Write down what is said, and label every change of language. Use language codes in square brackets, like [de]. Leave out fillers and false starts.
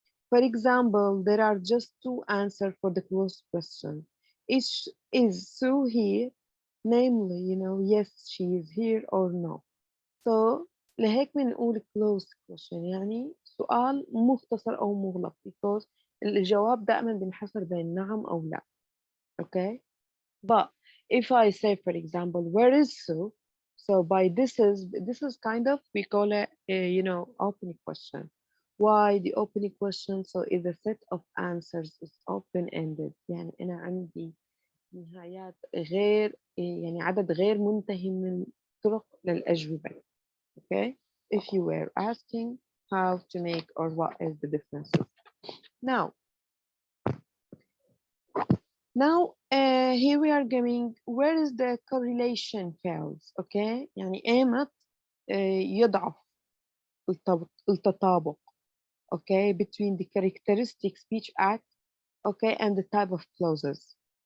[en] For example, there are just two answers for the closed question. Is Sue here? Namely, yes, she is here or no. So [ar] لهيك بنقول closed question، يعني سؤال مختصر أو مغلق، [en] because [ar] الجواب دائما بنحصر بين نعم أو لا. [en] Okay, but if I say, for example, where is Sue? So by this is kind of, we call it opening question. Why the opening question? So is a set of answers is open ended، [ar] يعني أنا عندي نهايات غير، يعني عدد غير منتهي من الطرق للأجوبة. [en] Okay, if you were asking how to make or what is the difference. Now here we are going, where is the correlation fails? Okay, [ar] يعني ايمت يضعف التطابق, [en] okay, between the characteristic speech act, okay, and the type of clauses.